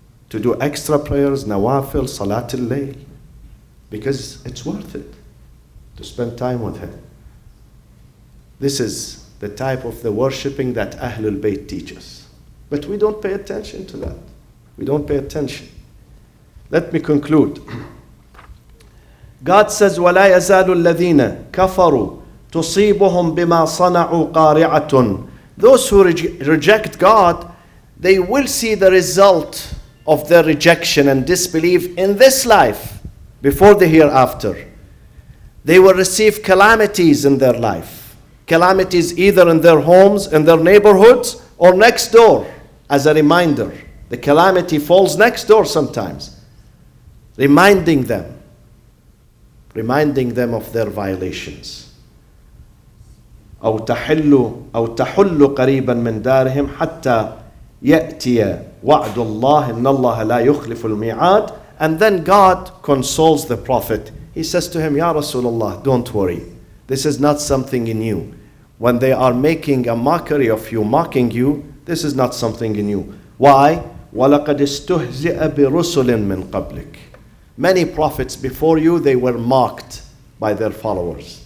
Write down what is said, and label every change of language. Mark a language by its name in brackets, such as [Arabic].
[English] To do extra prayers, nawafil, salatul layl. Because it's worth it to spend time with him. This is the type of the worshipping that Ahlul Bayt teaches. But we don't pay attention to that. We don't pay attention. Let me conclude. God says, [Arabic] وَلَا يَزَالُ الَّذِينَ كَفَرُوا تُصِيبُهُمْ بِمَا صَنَعُوا قَارِعَةٌ. [English] Those who reject God, they will see the result of their rejection and disbelief in this life before the hereafter. They will receive calamities in their life. Calamities either in their homes, in their neighborhoods, or next door. As a reminder, the calamity falls next door sometimes. Reminding them of their violations. [Arabic] أو تحل قريبا من دارهم حتى يأتي وعد الله إن الله لا يخلف الميعاد. [English] And then God consoles the Prophet. He says to him, Ya Rasulullah, don't worry. This is not something new. When they are making a mockery of you, mocking you, this is not something new. Why? [Arabic] وَلَقَدْ اسْتُهْزِئَ بِرُسُلٍ مِّن قَبْلِكَ. [English] Many prophets before you, they were mocked by their followers.